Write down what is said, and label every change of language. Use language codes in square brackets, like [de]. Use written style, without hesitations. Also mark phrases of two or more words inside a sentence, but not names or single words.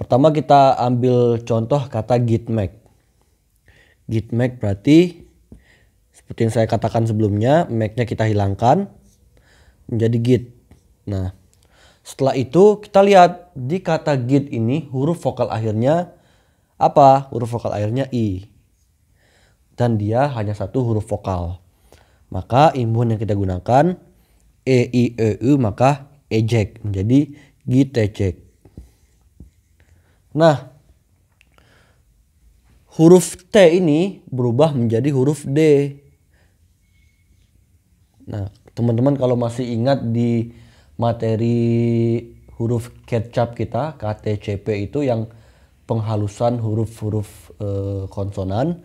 [id] Pertama kita ambil contoh kata gitmek. Gitmek berarti seperti yang saya katakan sebelumnya, make-nya kita hilangkan menjadi git. Nah, setelah itu kita lihat di kata git ini huruf vokal akhirnya apa? Huruf vokal akhirnya i. Dan dia hanya satu huruf vokal. Maka imbuhan yang kita gunakan e, i, e, u, maka ejek menjadi gitejek. Nah, huruf T ini berubah menjadi huruf D. Nah, teman-teman kalau masih ingat di materi huruf kecap kita, KTCP itu yang penghalusan huruf-huruf konsonan.